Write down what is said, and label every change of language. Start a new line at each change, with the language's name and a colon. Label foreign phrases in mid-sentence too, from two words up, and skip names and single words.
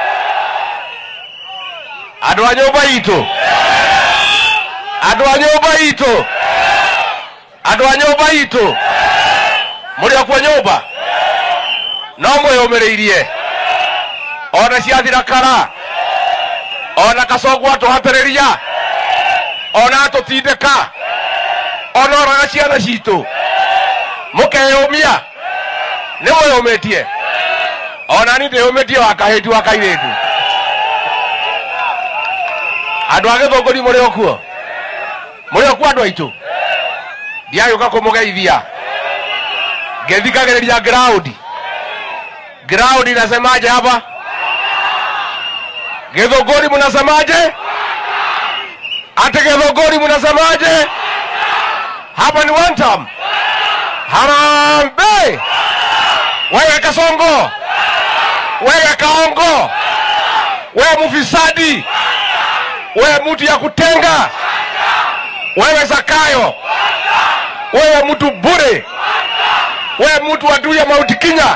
Kikuyu: Adu a nyumba itu. Adu a nyumba itu. Adu a nyumba itu. Muri kwa nyumba. No mweyumiriirie. Ona ciathira kara. Ona Gachagua tuhatereria. Ona tutindika. Ona oraga ciana citu. Mukeyumia. Niwe umetie. Ona ni te umetie wakaheti wakairetu. Andu agethongori muri okuo. Muri okuo andu aitu. Ndiayuka kumugeithia. Ngethikagereria ground.
Swahili: Ground inasemaje hapa? Gethongori mnasemaje? Ate Gethongori mnasemaje? Hapa ni
English: one time.
Swahili: Harambe. Wewe Kasongo, wewe Kaongo, wewe mufisadi, wewe mtu ya kutenga, wewe Zakayo, wewe mtu bure, wewe mtu adui ya Mount Kenya.